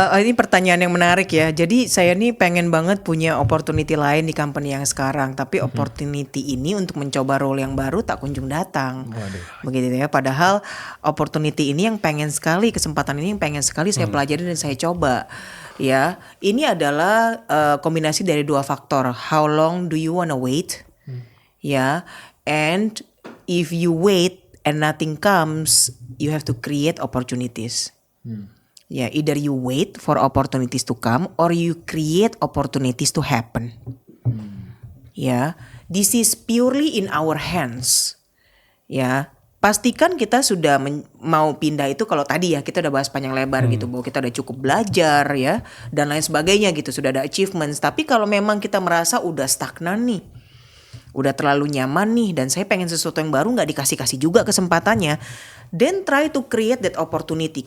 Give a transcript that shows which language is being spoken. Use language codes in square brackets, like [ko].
[id] Ini pertanyaan yang menarik ya. Jadi saya nih pengen banget punya opportunity lain di company yang sekarang. Tapi opportunity ini untuk mencoba role yang baru tak kunjung datang. Begitu ya. Padahal opportunity ini yang pengen sekali, kesempatan ini yang pengen sekali saya pelajari dan saya coba. Ya, ini adalah kombinasi dari dua faktor. [en] How long do you wanna wait? Ya, and if you wait and nothing comes, you have to create opportunities. Ya, either you wait for opportunities to come or you create opportunities to happen. Ya, this is purely in our hands. [id] Ya, pastikan kita sudah mau pindah itu kalau tadi ya kita udah bahas panjang lebar gitu bahwa kita udah cukup belajar ya dan lain sebagainya gitu, sudah ada achievements. Tapi kalau memang kita merasa udah stagnan nih, udah terlalu nyaman nih dan saya pengen sesuatu yang baru, nggak dikasih juga kesempatannya, [en] then try to create that opportunity.